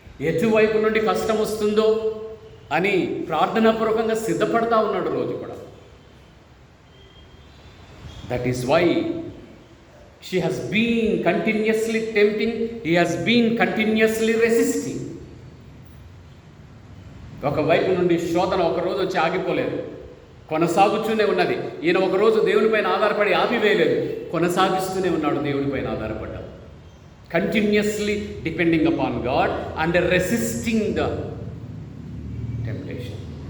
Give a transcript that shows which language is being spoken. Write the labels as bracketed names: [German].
[Telugu] ఎటువైపు నుండి కష్టం వస్తుందో అని ప్రార్థనాపూర్వకంగా సిద్ధపడతా ఉన్నాడు రోజు కూడా. [English] That is why she has been continuously tempting, he has been continuously resisting. [Telugu] ఒకవైపు నుండి శోధన ఒకరోజు వచ్చి ఆగిపోలేదు, కొనసాగుతూనే ఉన్నది. ఈయన ఒకరోజు దేవునిపైన ఆధారపడి ఆపివేయలేదు, కొనసాగిస్తూనే ఉన్నాడు దేవునిపైన ఆధారపడ్డాడు. [English] Continuously depending upon God and resisting the temptation.